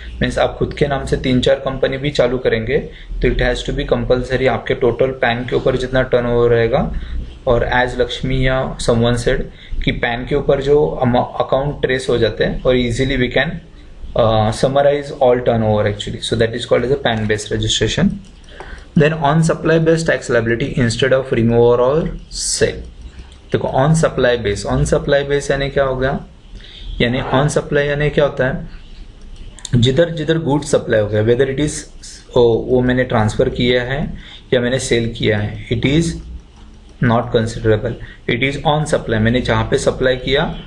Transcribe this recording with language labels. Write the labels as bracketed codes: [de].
[hi] Means आप खुद के नाम से 3-4 कंपनी भी चालू करेंगे तो [en] it has to be compulsory [hi] आपके टोटल पैन के ऊपर जितना टर्नओवर रहेगा. और एज लक्ष्मी या समवन सेड कि पैन के ऊपर जो अकाउंट ट्रेस हो जाते हैं और easily [en] We can summarize all turnover actually. So that is called as a PAN based registration. Then on supply based tax liability instead of removal or sale. [hi] देखो on supply base यानी क्या हो गया, यानी on supply यानी क्या होता है, जिधर गुड सप्लाई हो गया, वेदर इट इज वो मैंने ट्रांसफर किया है या मैंने सेल किया है, [en] It is not considerable. It is on supply. [hi] मैंने जहाँ पे सप्लाई किया